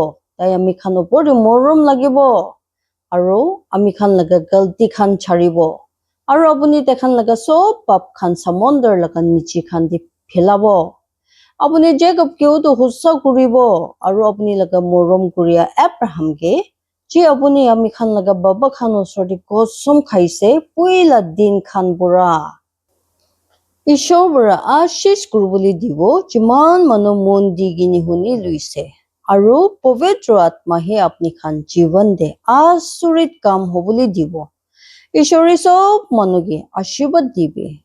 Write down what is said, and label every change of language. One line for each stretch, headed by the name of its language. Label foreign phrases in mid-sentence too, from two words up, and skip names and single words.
Naga Pidgin: Tai ami khan opor di morom lagibo. Aru ami khan laga galti khan charibo. Aru apuni takhan laga sob pap khan samondar laga nichi khan di philabo. Apuni Jacob ke utu hussa kuribo. Aru apuni laga morom kuriya Abraham ge. Ji apuni ami khan laga baba khan osor di kosum khaise puila din khan pura. Ishor pura ashish kurubuli dibo jiman manu mondi gini huni luise. Aru povitro atma he apni khan jivan de asurit kam hobuli dibo. Ishori sob manugi ashibad dibe.